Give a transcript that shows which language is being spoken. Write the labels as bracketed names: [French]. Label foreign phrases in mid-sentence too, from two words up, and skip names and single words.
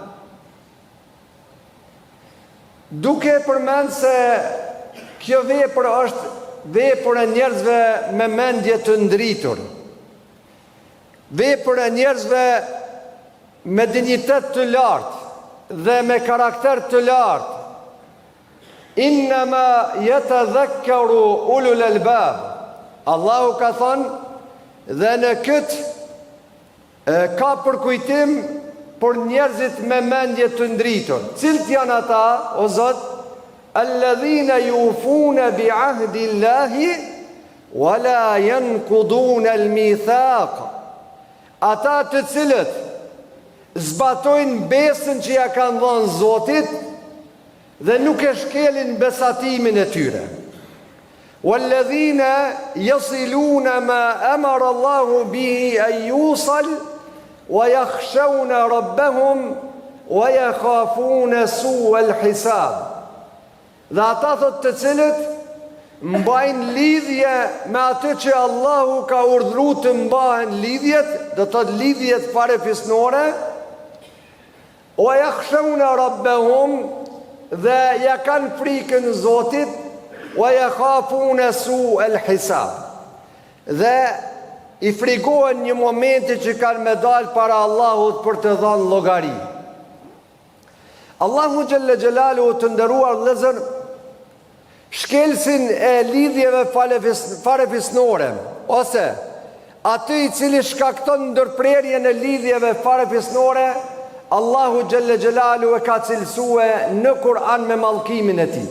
[Albanian] Duke përmend se kjo vepër është vepër e njerëzve me mendje të ndritur, vepër e njerëzve me dinjitet të lartë dhe me karakter të lartë. [Arabic] إنما يتذكر أولو الألباب. [Albanian] Allahu ka thënë, dhe në këtë ka përkujtim për njerëzit me mendje të ndritur. Cilët janë ata, o Zot? [Arabic] الذين يوفون بعهد الله ولا ينقضون الميثاق. [Albanian] Ata të cilët zbatojnë besën që ja kanë dhënë Zotit dhe nuk e shkelin besatimin e tyre. [Arabic] والذين يصلون ما أمر الله به أن يوصل ويخشون ربهم ويخافون سوء الحساب. [Albanian] Dhe ata thot të cilët mbajnë lidhje me atë që Allahu ka urdhëruar të mbahen lidhjet, do të thotë lidhjet farefisnore, [Arabic] ويخشون ربهم, [Albanian] dhe ja kanë frikën Zotit, [Arabic] ويخافون سوء الحساب, [Albanian] dhe i frikohen një momenti që kanë me dalë para Allahut për të dhënë llogari. Allahu [Arabic] جل جلاله, [Albanian] të nderuar vëllezër, shkelsin e lidhjeve farefisnore, ose aty i cili shkakton ndërprerjen e lidhjeve farefisnore, Allahu [Arabic] جل جلاله [Albanian] e ka cilësue në Kur'an me mallkimin e tij.